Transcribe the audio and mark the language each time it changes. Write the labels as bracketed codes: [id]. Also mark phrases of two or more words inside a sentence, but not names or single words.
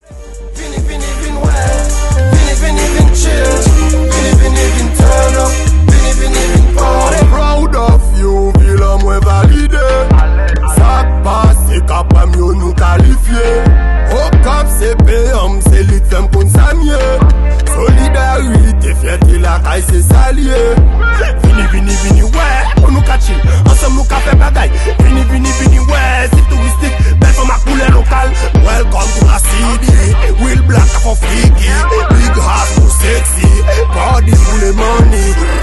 [ht] Vini, vini, vin wè. Vini, vini, vin chill. Vini, vini, vin [en] turn up. [ht] Vini, vini, vin party. [en] Proud of you, [ht] vilan mwen valide. Sa k pase, k apre m yo nou kalifye. [en] Hook up, [ht] se pey, am se lit, fè m konn sa mye. Solidarite, fyète, lakay, se sa liye. Vini, vini, vini, wè, pou nou ka chill. Ansanm nou ka fè bagay. Vini, vini, vini, wè, se touristik. Bèl fòm ak poulè lokal. [en] Welcome to the city. Real black, afro freaky. Big house, too sexy. Party pou le money.